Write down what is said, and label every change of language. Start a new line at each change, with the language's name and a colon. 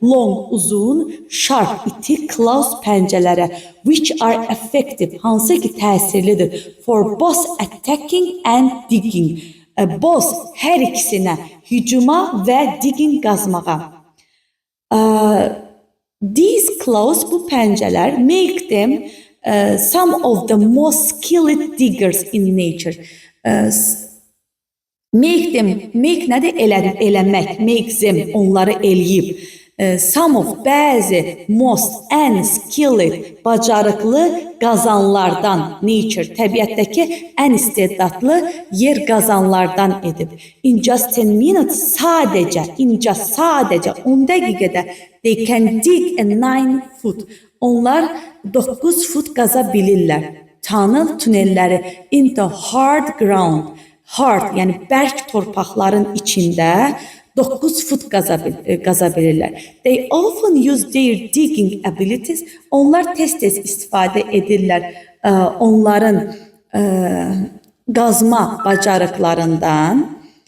English: Long,
Azerbaijani: uzun,
English: sharp,
Azerbaijani: iti,
English: claws
Azerbaijani: pəncələrə.
English: Which are effective,
Azerbaijani: hansı ki təsirlidir.
English: For both attacking and digging. Both,
Azerbaijani: hər ikisinə, hücuma və digging qazmağa.
English: These claws,
Azerbaijani: bu pəncələr,
English: make them some of the most skilled diggers in nature.
Azerbaijani: Make nədir? Eləmək,
English: make them,
Azerbaijani: onları eləyib.
English: Some of,
Azerbaijani: bəzi, most,
English: and skilled,
Azerbaijani: bacarıqlı qazanlardan, nature, təbiətdəki ən istedadlı yer qazanlardan edib.
English: In just 10 minutes,
Azerbaijani: sadəcə 10 dəqiqədə
English: they can dig a 9 foot.
Azerbaijani: Onlar 9 fut qaza bilirlər. Tunnel, tünelləri into hard ground. Hard, yəni bərk torpaqların içində 9 fut qaza bilirlər.
English: They often use their digging abilities.
Azerbaijani: Onlar tez-tez istifadə edirlər onların qazma bacarıqlarından.